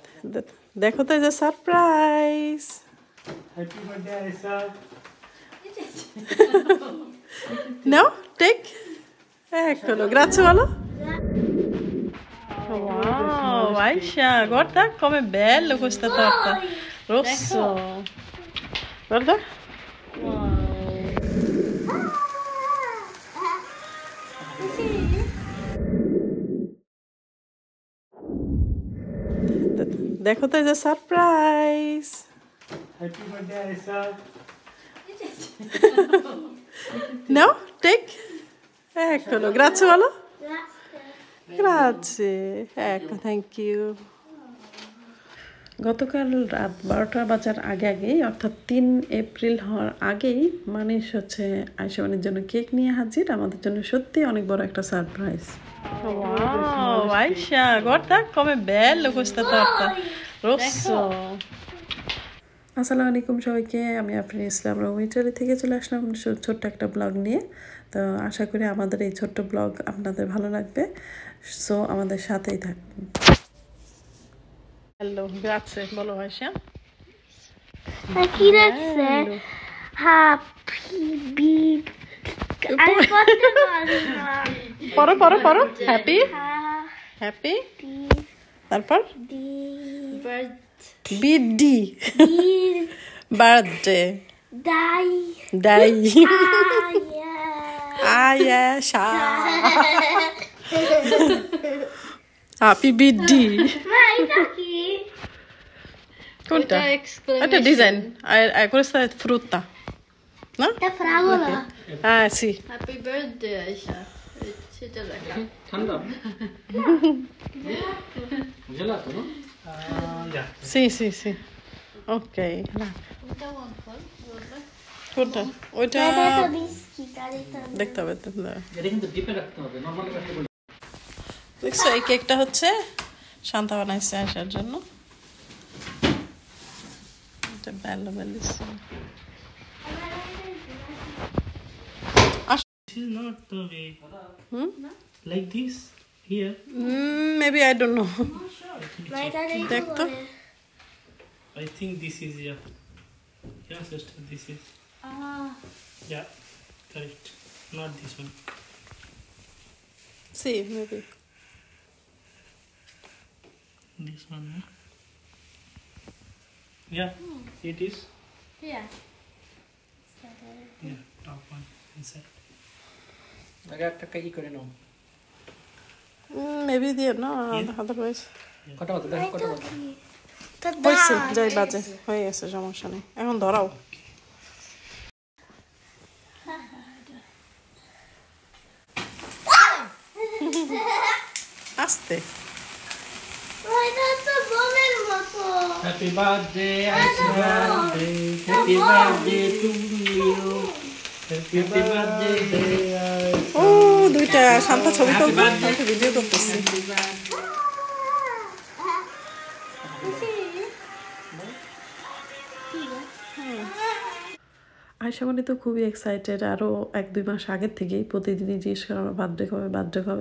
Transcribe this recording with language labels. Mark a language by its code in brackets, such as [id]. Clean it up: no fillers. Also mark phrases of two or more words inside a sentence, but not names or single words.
[bn] দেখো তো, এই যে সারপ্রাইজ। [en] happy birthday আয়েশা। [bn] নাও টেক। [it] Eccolo, grazie balo. Wow, Aisha, guarda com'è bello questa torta. Rosso. Guarda. [bn] দেখো তো, এই যে সারপ্রাইজ। [en] happy birthday আয়েশা। [bn] নাও টেক। [it] Eccolo, grazie balo. Grazie, ecco, [en] thank you. [bn] গতকাল রাত 12টা বাজার আগেই অর্থাৎ 3 এপ্রিল হওয়ার আগেই মানিশ হচ্ছে আয়েশা মানির জন্য কেক নিয়ে হাজির। আমাদের জন্য সত্যি অনেক বড় একটা সারপ্রাইজ। Wow, Aisha, guarda com'è bello questa torta. Rosso. আসসালামু আলাইকুম সবাইকে, আমি আফরিন ইসলাম ইটালি থেকে চলে আসলাম ছোট্ট একটা ব্লগ নিয়ে। তো আশা করি আমাদের এই ছোট্ট ব্লগ আপনাদের ভালো লাগবে, সো আমাদের সাথেই থাকুন। হ্যালো, গ্রাzie, বলো আয়েশা। [it] Chi dice happy [bn] পড়ো [en] happy happy [bn] তারপর বিডি বার্থডে ডাই আয়েশা [en] happy BD. [bn] কোনটা? এটা ডিজাইন [it] questa è frutta, no? È fragola. Ah sì. [en] Happy birthday Aisha. [bn] ঠান্ডা gelato, no? [en] Yeah. [it] Sì. [bn] Ok. কোনটা? ওইটা দেখতে হবে তো। এটা কিন্তু ডিপে রাখতে হবে, নরমালি রাখতে বলি। দেখছো, এই কেকটা হচ্ছে শান্তা বানাইছে আসার জন্য। এটা bellissimo. [en] This is not the way. Like this here. Maybe I don't know. [bn] দেখ তো। [en] I think this is yeah, sister, this is yeah, correct. Not this one. See, maybe. This one. No? Yeah, it is. Yeah. Yeah, top one inside. [bn] আগে একটা কাই করে নাও। [en] Maybe there, no, otherwise. [bn] কটা বাজে দেখো, কটা বাজে? হয়েছে, যাই বাজে হয়ে গেছে, সমস্যা নেই, এখন ধরাও। আস্তে। [en] Happy birthday, Aisha. Happy birthday to you. Happy birthday, Aisha. [bn] ও দুইটা শান্তা ছবি তুলবো, একটা ভিডিও করতেছি। আয়েশা মানি তো খুবই এক্সাইটেড। আরও 1-2 মাস আগের থেকেই প্রতিদিনই জিজ্ঞেস করে আমার বার্থডে কবে।